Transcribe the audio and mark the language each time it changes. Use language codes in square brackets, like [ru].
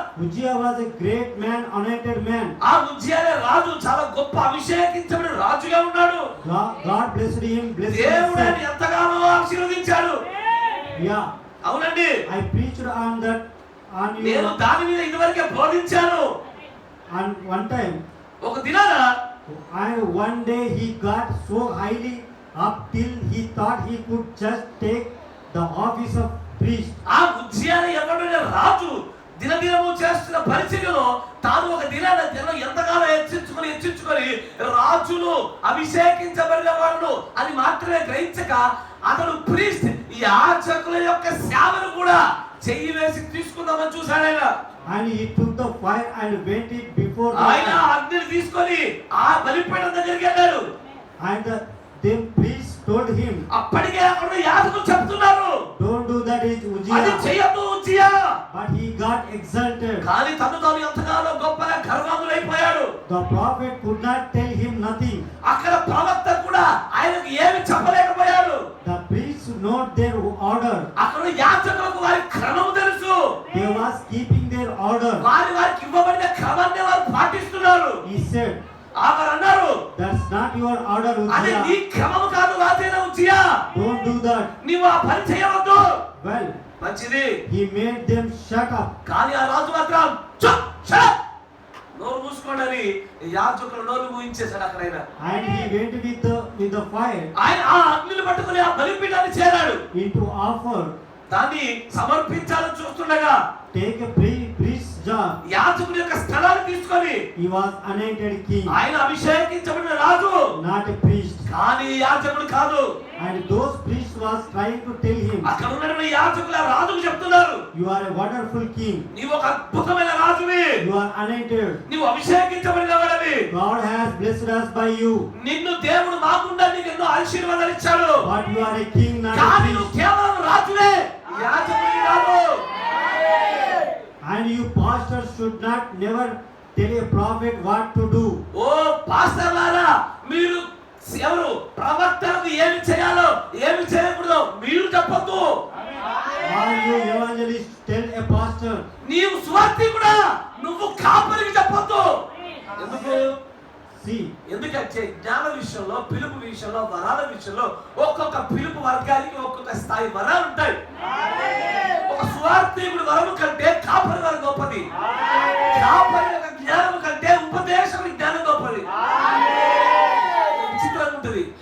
[en] Uzziah was a great man, anointed man. [te] ఆ ఉజ్జియానే రాజు, చాలా గొప్ప అభిషేకించబడిన రాజుగా ఉన్నాడు. [en] God blessed him, blessed [te] దేవుడు [en] him. [te] ఆయన ఎంతగానో ఆశీర్వదించాడు. [en] Yeah, [te] అవునండి, [en] I preached on that, on [te] నేను [en] you. [te] దాని మీద ఇదివరకే బోధించాను. [en] And one time, [te] ఒక దినాన [en] one day he got so highly up till he thought he could just take the office of priest. [te] ఆ ఉజ్జియానే ఎవడైన రాజు దినదినము చేస్తున్న పరిచర్యలో తాను ఒక దినాన జనం ఎంతగానో హెచ్చించుకొని రాజులు అభిషేకించబడిన వాళ్ళు అని మాత్రమే గ్రహించక అతడు ప్రీస్ట్ యాజకుల యొక్క సేవను కూడా చెయ్యి వేసి తీసుకుందామని చూశాడు ఆయన. [en] And he took the fire and went it before the [te] ఆయన అగ్నిని తీసుకొని ఆ బలిపీఠం దగ్గరికి వెళ్ళాడు. [en] and then priest told him, [te] అప్పటికే అక్కడ యాజకులు చెప్తున్నారు, [en] don't do that, is [te] అది [en] Uzziah. [te] చేయొద్దు Uzziah. [en] But he got exalted. [te] కానీ తాను ఎంతగానో గొప్పగా గర్వాంతుడైపోయాడు. [en] The prophet could not tell him nothing. [te] అక్కడ ప్రవక్త కూడా ఆయనకు ఏమి చెప్పలేకపోయాడు. [en] The priests know their order. [te] అక్కడ యాజకులకు వారి క్రమం తెలుసు. [en] They was keeping their order. [te] వారికి ఇవ్వబడిన క్రమాన్ని వారు పాటిస్తున్నారు. [en] He said, [te] వారు అన్నారు, [en] that's not your order, [te] అది నీ [en] Uzziah. [te] క్రమం కాదు రాజైన ఉజ్జియా, [en] Don't do that. [te] నీవు ఆ పని చేయవద్దు. [en] Well, [te] మంచిది. [en] he made them shut up. [te] కానీ ఆ రాజు మాత్రం "చుప్, [en] shut up, [te] నోరు మూసుకోండి" అని యాజకులు నోరు మూయించేశాడు. అక్కడ [en] And he went with the fire [te] ఆయన ఆ అగ్నిని పట్టుకుని ఆ బలిపీఠాన్ని చేరాడు. [en] into offer. [te] దాన్ని సమర్పించాలని చూస్తుండగా [en] Take a priest's job. [te] యాజకుడి యొక్క స్థలాన్ని తీసుకొని [en] He was anointed king, [te] ఆయన అభిషేకించబడిన రాజు, [en] not a priest. [te] కానీ యాజకుడు కాదు. [en] And those priests was trying to tell him, [te] అక్కడ ఉన్న యాజకుల రాజుకు చెప్తున్నారు, [en] you are a wonderful king. [te] నీవు ఒక అద్భుతమైన రాజువి, [en] You are anointed. [te] నీవు అభిషేకించబడిన వాడివి, [en] God has blessed us by you. [te] నిన్ను దేవుడు మాకుండా నీకు ఎన్నో ఆశీర్వాదాలు ఇచ్చాడు. [en] But you are a king, not a [te] కానీ నువ్వు [en] priest. [te] కేవలం రాజువే, యాజకుడివి కాదు. [en] And you pastors should not never tell a prophet what to do. [te] ఓ పాస్టర్లారా, మీరు ఎవరు ప్రవక్తలకు ఏమి చేయాలో ఏమి చేయకూడదో మీరు చెప్పొద్దు. [en] All you evangelists tell a pastor. [te] నీవు సువార్తి కూడా నువ్వు కాపరికి చెప్పొద్దు. ఎందుకు? [en] See, [te] ఎందుకంటే జ్ఞాన విషయంలో, పిలుపు విషయంలో, వరాల విషయంలో ఒక్కొక్క పిలుపు వర్గానికి ఒక్కొక్క స్థాయి వరాలు ఉంటాయి. ఒక సువార్తికుడి వరము కంటే కాపరి వరం గొప్పది. కాపరి యొక్క జ్ఞానం కంటే ఉపదేశకుడి జ్ఞానం గొప్పది. విచిత్రంగా ఉంటుంది.